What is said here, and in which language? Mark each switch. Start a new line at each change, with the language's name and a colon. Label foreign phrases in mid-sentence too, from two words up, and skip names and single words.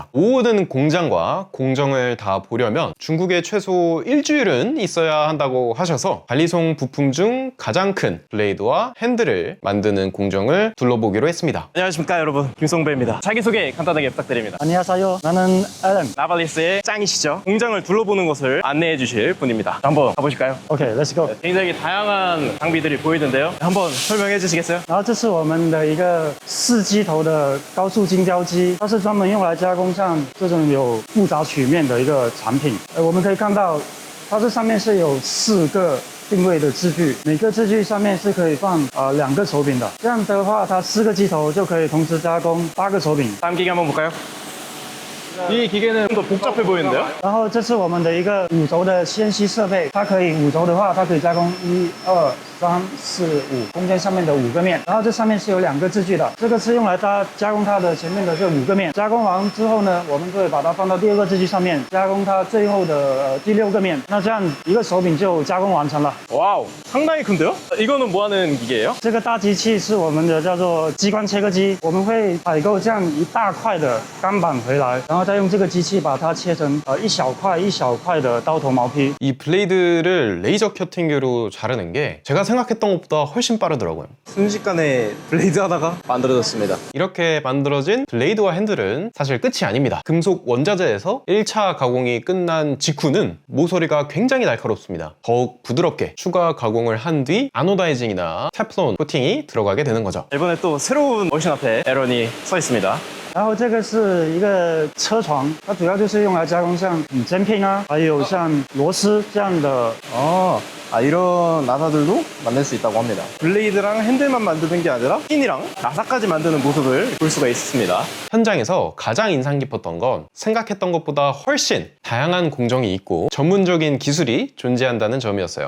Korean: 모든 공장과 공정을 다 보려면 중국에 최소 일주일은 있어야 한다고 하셔서 발리송 부품 중 가장 큰 블레이드와 핸들을 만드는 공정을 둘러보기로 했습니다. 안녕하십니까 여러분, 김성배입니다. 자기소개 간단하게 부탁드립니다. 안녕하세요. 나는 앨런. 나발리스의 짱이시죠? 공장을 둘러보는 것을 안내해 주실 분입니다. 한번 가보실까요?
English: OK, let's go.
Korean: 굉장히 다양한 장비들이 보이는데요. 한번 설명해 주시겠어요?
Chinese: 然后这是我们的一个4机头的高速精雕机，它是专门用来加工像这种有复杂曲面的一个产品。我们可以看到，它这上面是有4个定位的支具，每个支具上面是可以放2个手柄的。这样的话，它4个机头就可以同时加工8个手柄。
Korean: 다음 기계 한번 볼까요? 이 기계는 좀 더 복잡해 보이는데요?
Chinese: 然后这是我们的一个5轴的纤细设备，它可以5轴的话，它可以加工1、2、3、4、5，中间上面的5个面，然后这上面是有2个支具的，这个是用来加工它的前面的这5个面。加工完之后呢，我们就会把它放到第2个支具上面，加工它最后的第6个面。那这样一个手柄就加工完成了。
Korean: 와우, 상당히 큰데요? 이거는 뭐 하는 기계예요?
Chinese: 这个大机器是我们的叫做激光切割机，我们会采购这样一大块的钢板回来，然后再用这个机器把它切成一小块一小块的刀头毛坯。
Korean: 이 블레이드를 레이저 커팅기로 자르는 게 제가 생각했던 것보다 훨씬 빠르더라고요. 순식간에 블레이드 하다가 만들어졌습니다. 이렇게 만들어진 블레이드와 핸들은 사실 끝이 아닙니다. 금속 원자재에서 1차 가공이 끝난 직후는 모서리가 굉장히 날카롭습니다. 더욱 부드럽게 추가 가공을 한 뒤 아노다이징이나 테플론 코팅이 들어가게 되는 거죠. 이번에 또 새로운 머신 앞에 에런이 서 있습니다.
Chinese: 然后这个是一个车床，它主要就是用来加工像针片啊，还有像螺丝这样的。
Korean: 이런 나사들도 만들 수 있다고 합니다. 블레이드랑 핸들만 만드는 게 아니라 핀이랑 나사까지 만드는 모습을 볼 수가 있습니다. 현장에서 가장 인상 깊었던 건 생각했던 것보다 훨씬 다양한 공정이 있고 전문적인 기술이 존재한다는 점이었어요.